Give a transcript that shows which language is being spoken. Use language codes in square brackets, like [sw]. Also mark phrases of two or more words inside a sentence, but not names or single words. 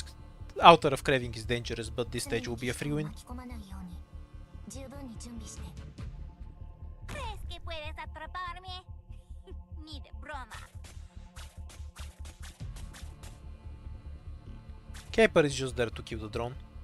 [en] Outer of Craving is dangerous, but this stage will be a free win. [ja] 巻き込まないように十分に準備して。 [es] ¿Crees que puedes atraparme? Ni de broma. [en] Caper is just there to kill the drone.